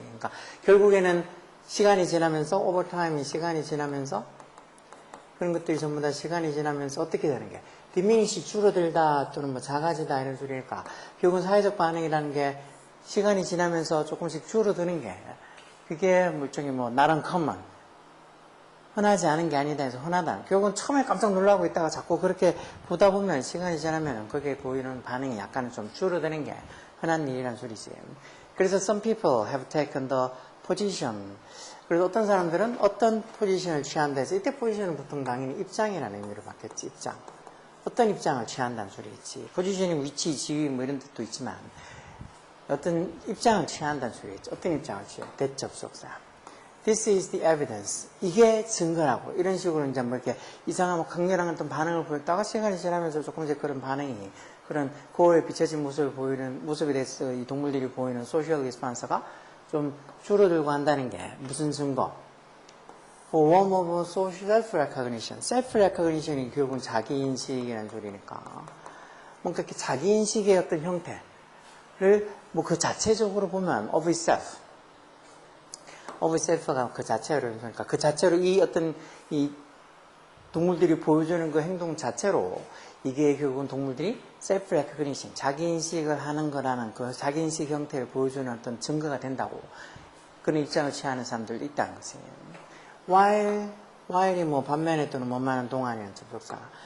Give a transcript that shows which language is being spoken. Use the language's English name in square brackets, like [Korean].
[Korean] 그러니까 결국에는 시간이 지나면서 [English] over time [Korean] 이 시간이 지나면서 그런 것들이 전부 다 시간이 지나면서 어떻게 되는 게 [English] diminish [Korean] 줄어들다 또는 뭐 작아지다 이런 소리니까 결국은 사회적 반응이라는 게 시간이 지나면서 조금씩 줄어드는 게 그게 일종의 뭐 [English] not uncommon [Korean] 흔하지 않은 게 아니다 해서 흔하다. 결국은 처음에 깜짝 놀라고 있다가 자꾸 그렇게 보다 보면 시간이 지나면 거기에 보이는 반응이 약간 좀 줄어드는 게 흔한 일이란 소리지. 그래서 [English] some people have taken the position. [Korean] 그래서 어떤 사람들은 어떤 포지션을 취한다 해서 이때 포지션은 보통 당연히 입장이라는 의미로 받겠지. 입장. 어떤 입장을 취한다는 소리겠지. 포지션이 위치, 지위 뭐 이런 뜻도 있지만 어떤 입장을 취한다는 소리겠지. 어떤 입장을 취해? 대접속사. [English] This is the evidence. [Korean] 이게 증거라고. 이런 식으로 이제 뭐 이렇게 이상한 강렬한 어떤 반응을 보였다가 시간이 지나면서 조금씩 그런 반응이 그런 거울에 비춰진 모습에 대해서 이 동물들이 보이는 소셜 리스폰스가 좀 줄어들고 한다는 게 무슨 증거? [English] Form of social self-recognition. [Korean] self-recognition이 결국은 자기인식이라는 소리니까 뭔가 이렇게 자기인식의 어떤 형태를 뭐 그 자체적으로 보면 [English] of itself. of itself [Korean] 가 그 자체로 그러니까 그 자체로 이 어떤 이 동물들이 보여주는 그 행동 자체로 이게 결국은 동물들이 [English] self-recognition, [Korean] 자기인식을 하는 거라는 그 자기인식 형태를 보여주는 어떤 증거가 된다고 그런 입장을 취하는 사람들도 있다는 것이에요. while이 뭐 반면에 또는 뭐만한 동안이라는 접속사.